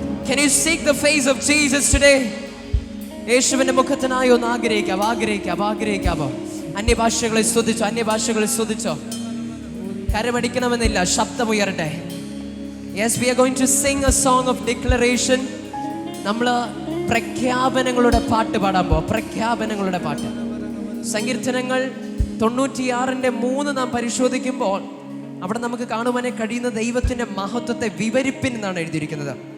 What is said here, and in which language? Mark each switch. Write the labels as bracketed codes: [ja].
[en] Can you seek the face of Jesus today? [ml] യേശുവിന്റെ മുഖത്തിനായി ഒന്ന് ആഗ്രഹിക്കാവോ? അന്യഭാഷകളെ സ്തുതിച്ചോ. കരമടിക്കണമെന്നില്ല, ശബ്ദമുയരട്ടെ. [en] Yes, we are going to sing a song of declaration. [ml] നമ്മൾ പ്രഖ്യാപനങ്ങളുടെ പാട്ട് പാടാൻ പോവാം. പ്രഖ്യാപനങ്ങളുടെ പാട്ട്. സങ്കീർത്തനങ്ങൾ 96:3 നാം പരിശോധിക്കുമ്പോൾ അവിടെ നമുക്ക് കാണുവാനേ കഴിയുന്ന ദൈവത്തിൻ്റെ മഹത്വത്തെ വിവരിപ്പിൻ എന്നാണ് എഴുതിയിരിക്കുന്നത്.